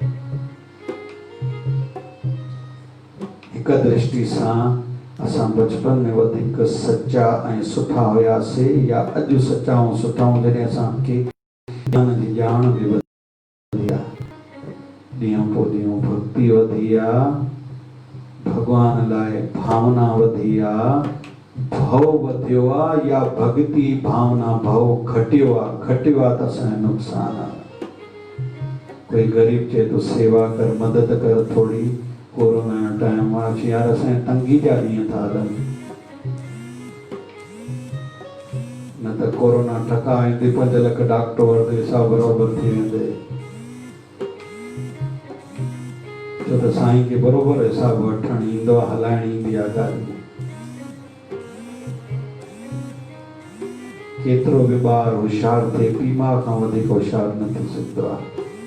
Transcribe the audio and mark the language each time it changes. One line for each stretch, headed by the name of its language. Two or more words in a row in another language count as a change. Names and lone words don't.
Sindhi: हिक दृष्टि सां असां बचपन में वधीक सच्चा ऐं सुठा हुयासीं, या अॼु सच्चा ऐं सुठा जॾहिं असांखे ज्ञान जी ॼाण बि वधी आहे, ॾींहों पोइ ॾींहों भक्ति वधी आहे, भॻवान लाइ भावना वधी आहे, भव वधियो आहे, या भक्ति भावना भव घटियो आहे त असांजो नुक़सान आहे। कोई गरीब चए तो सेवा कर, मदद कर थोड़ी, कोरोना जो टाइम आहे, यार असांजे तंगी जा ॾींहं था हलनि, न त कोरोना ठका ईंदी 5 लाख डॉक्टर वटि सब बराबर थी वेंदे छो त साईं खे बराबर हिसाब वठण ईंदो आहे हलाइण ईंदी आहे गाॾी केतिरो बि ॿार होशियार थिए पीउ माउ खां वधीक होशियार न थी सघंदो आहे